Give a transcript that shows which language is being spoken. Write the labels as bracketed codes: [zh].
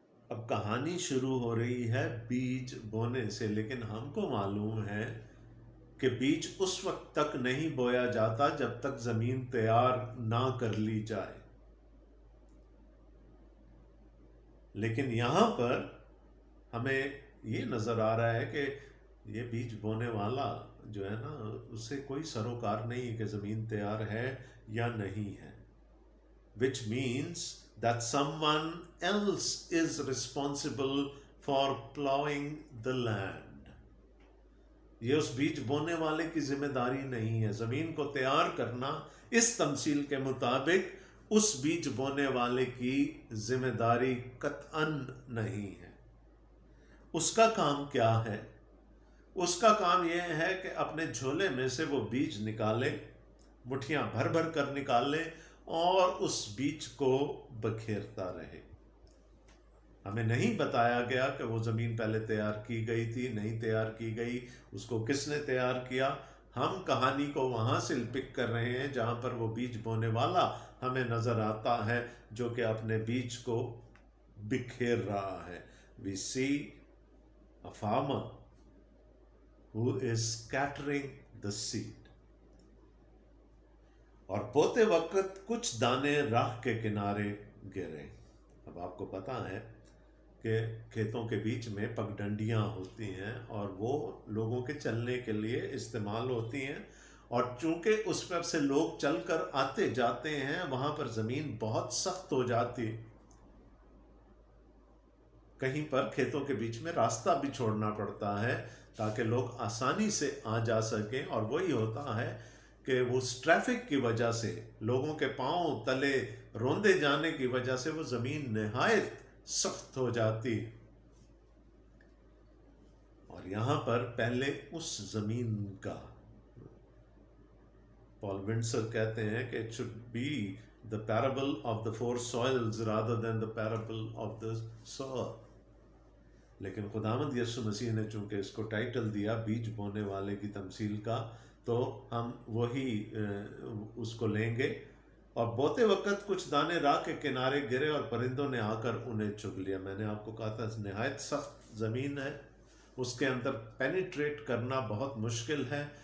[ur] اب کہانی شروع ہو رہی ہے بیج بونے سے، لیکن ہم کو معلوم ہے کہ بیج اس وقت تک نہیں بویا جاتا جب تک زمین تیار نہ کر لی جائے، لیکن یہاں پر ہمیں یہ نظر آ رہا ہے کہ یہ بیج بونے والا جو ہے نا اسے کوئی سروکار نہیں کہ زمین تیار ہے یا نہیں ہے. [en] which means that someone else is responsible for plowing the land. [ur] یہ اس بیج بونے والے کی ذمہ داری نہیں ہے. زمین کو تیار کرنا اس تمثیل کے مطابق اس بیج بونے والے کی ذمہ داری قطعاً نہیں ہے. اس کا کام کیا ہے؟ اس کا کام یہ ہے کہ اپنے جھولے میں سے وہ بیج نکالے، مٹھیاں بھر بھر کر نکالے اور اس بیج کو بکھیرتا رہے. ہمیں نہیں بتایا گیا کہ وہ زمین پہلے تیار کی گئی تھی، نہیں تیار کی گئی، اس کو کس نے تیار کیا. ہم کہانی کو وہاں سے پک کر رہے ہیں جہاں پر وہ بیج بونے والا ہمیں نظر آتا ہے جو کہ اپنے بیج کو بکھیر رہا ہے. [en] We see a farmer who is scattering the seed. [ur] اور بوتے وقت کچھ دانے راہ کے کنارے گرے. اب آپ کو پتا ہے کہ کھیتوں کے بیچ میں پگڈنڈیاں ہوتی ہیں اور وہ لوگوں کے چلنے کے لیے استعمال ہوتی ہیں، اور چونکہ اس پر سے لوگ چل کر آتے جاتے ہیں وہاں پر زمین بہت سخت ہو جاتی. کہیں پر کھیتوں کے بیچ میں راستہ بھی چھوڑنا پڑتا ہے تاکہ لوگ آسانی سے آ جا سکیں. اور وہی ہوتا ہے کہ وہ ٹریفک کی وجہ سے لوگوں کے پاؤں تلے روندے جانے کی وجہ سے وہ زمین نہایت سخت ہو جاتی. اور یہاں پر پہلے اس زمین کا پال ونڈسر کہتے ہیں کہ [en] it should be the parable of the four soils rather than the parable of the sower. [ur] لیکن خداوند یسوع مسیح نے چونکہ اس کو ٹائٹل دیا بیج بونے والے کی تمثیل کا، تو ہم وہی اس کو لیں گے. اور بوتے وقت کچھ دانے راہ کے کنارے گرے اور پرندوں نے آ کر انہیں چگ لیا. میں نے آپ کو کہا تھا نہایت سخت زمین ہے، اس کے اندر پینیٹریٹ کرنا بہت مشکل ہے.